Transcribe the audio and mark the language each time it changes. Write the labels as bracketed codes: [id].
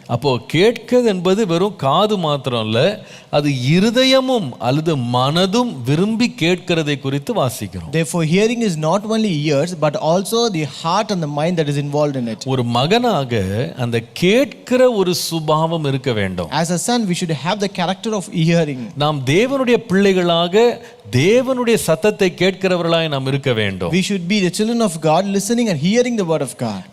[ta] அப்போ கேட்கிறது என்பது வெறும் காது மாத்திரம் இல்ல, அது இருதயமும் அல்லது மனதும் விரும்பி கேட்கிறதை குறித்து வாசிக்கிறோம். [en] Therefore hearing is not only ears but also the heart and the mind that is involved in it. [ta] ஒரு மகனாக அந்த கேட்கிற ஒரு சுபாவம் இருக்க வேண்டும். [en] As a son we should have the character of hearing. [ta] நாம் தேவனுடைய பிள்ளைகளாக தேவனுடைய சத்தத்தை கேட்கிறவர்களாய் நாம் இருக்க வேண்டும். [en] We should be the children of God, listening and hearing the word of God.